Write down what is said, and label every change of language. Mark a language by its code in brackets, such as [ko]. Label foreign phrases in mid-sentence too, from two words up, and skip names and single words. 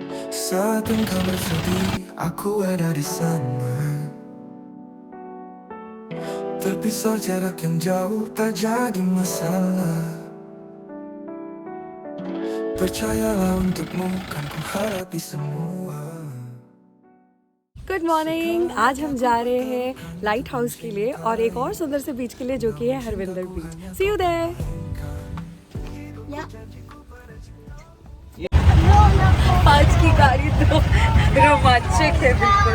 [id] Saat engkau bersedih, aku ada di sana. Terpisah jarak yang jauh tak jadi masalah. Percayalah untukmu kan ku hadapi semua. [en] good morning. [hi] आज हम जा रहे हैं [en] light house [hi] के लिए और एक और सुंदर से बीच के लिए जो कि है हरविंदर बीच। [en] see you there. [hi] आज की गाड़ी तो रोमांचक है बिल्कुल।